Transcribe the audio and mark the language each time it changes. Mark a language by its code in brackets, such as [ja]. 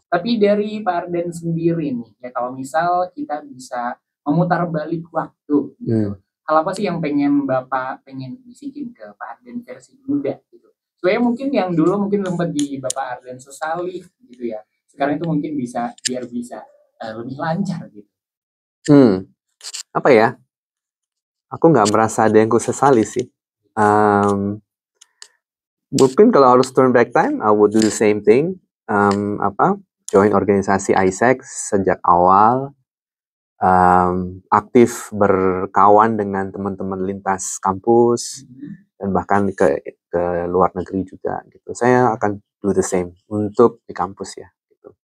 [id] Tapi dari Pak Ardan sendiri nih, ya kalau misal kita bisa memutar balik waktu gitu, hal apa sih yang Bapak pengen bisikin ke Pak Ardan versi muda gitu? Soalnya mungkin yang dulu mungkin sempat di Bapak Ardan sesali gitu ya, sekarang itu mungkin bisa lebih lancar gitu. Apa ya? Aku nggak merasa ada yang ku sesali sih. Mungkin kalau harus [en] turn back time, I would do the same thing. [id] Join organisasi AIESEC sejak awal, aktif berkawan dengan teman-teman lintas kampus dan bahkan ke luar negeri juga gitu. Saya akan [en] do the same [id] untuk di kampus ya. Gitu.